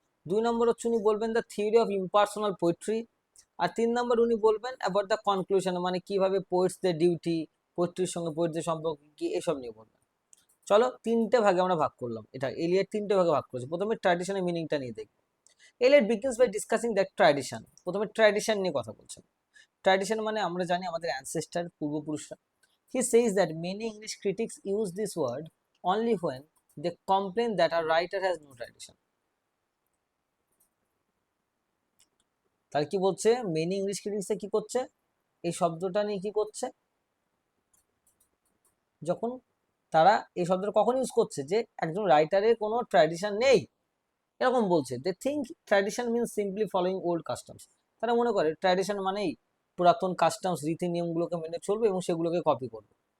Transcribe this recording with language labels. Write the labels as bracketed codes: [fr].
[bn] দুই নম্বর হচ্ছে উনি বলবেন the theory of impersonal poetry. আর তিন নম্বর উনি বলবেন অ্যাবাউট দ্য কনক্লুশন, মানে কিভাবে পোয়েটসদের ডিউটি, পোয়েট্রির সঙ্গে পোয়েটদের সম্পর্ক কি, এসব নিয়ে বলবেন। চলো তিনটে ভাগে আমরা ভাগ করলাম, এটা এলিয়ট তিনটে ভাগে ভাগ করেছে। প্রথমে ট্র্যাডিশনের মিনিংটা নিয়ে দেখব। [en] Eliot begins by discussing that tradition, [bn] প্রথমে ট্র্যাডিশন নিয়ে কথা বলছেন। ট্র্যাডিশন মানে আমরা জানি আমাদের অ্যানসেস্টার, পূর্বপুরুষরা। [en] He says that many English critics use this word only when they complain that a writer has no tradition. [bn] তাহলে কি বলছে, [en] many English critics [bn] কি করছে, এই শব্দটা নিয়ে কি করছে, যখন তারা এই শব্দটা কখন ইউজ করছে, যে একজন রাইটারের কোনো ট্র্যাডিশন নেই এরকম বলছে। [en] they think tradition means simply following old customs, [bn] তারা মনে করে ট্র্যাডিশন মানেই পুরাতন কাস্টমস, রীতি নিয়মগুলোকে মেনে চলবে এবং সেগুলোকে কপি করবে।